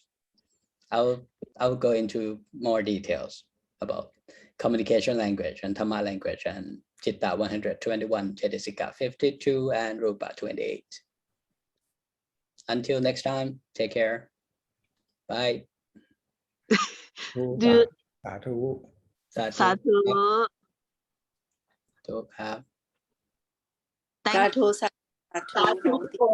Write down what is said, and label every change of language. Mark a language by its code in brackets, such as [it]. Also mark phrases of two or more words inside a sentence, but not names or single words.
[en] I'll go into more details about communication language and Dhamma language and Chitta 121, Cetasika 52, and Rupa 28. Until next time, take care. Bye. [th] สาธุ [pi] Sadhu. [th] ครับ [en] Thank [pi] Sadhu, sadhu, Sadhu sadhu. [en] for